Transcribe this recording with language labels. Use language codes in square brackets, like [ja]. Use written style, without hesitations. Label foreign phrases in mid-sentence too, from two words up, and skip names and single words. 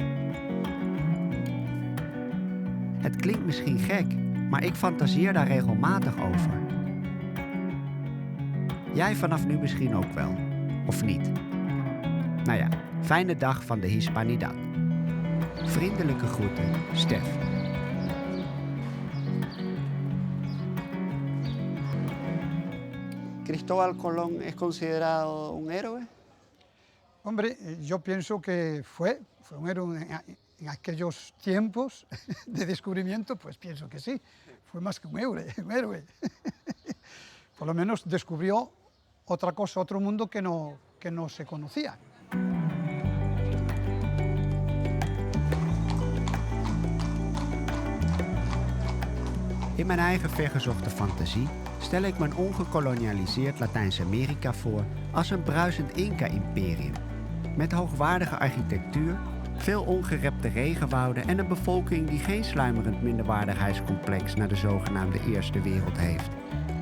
[nl] Het klinkt misschien gek, maar ik fantaseer daar regelmatig over. Jij vanaf nu misschien ook wel, of niet? Nou ja, fijne dag van de Hispanidad. Vriendelijke groeten, Stef. [es] ¿Cristóbal Colón es considerado un héroe? Hombre, yo pienso que fue un héroe en aquellos tiempos de descubrimiento, pues pienso que sí, fue más que un héroe. Por lo menos descubrió otra cosa, otro mundo que no se conocía. [nl] In mijn eigen vergezochte fantasie stel ik me een ongekolonialiseerd Latijns-Amerika voor als een bruisend Inca-imperium. Met hoogwaardige architectuur, veel ongerepte regenwouden en een bevolking die geen sluimerend minderwaardigheidscomplex naar de zogenaamde Eerste Wereld heeft.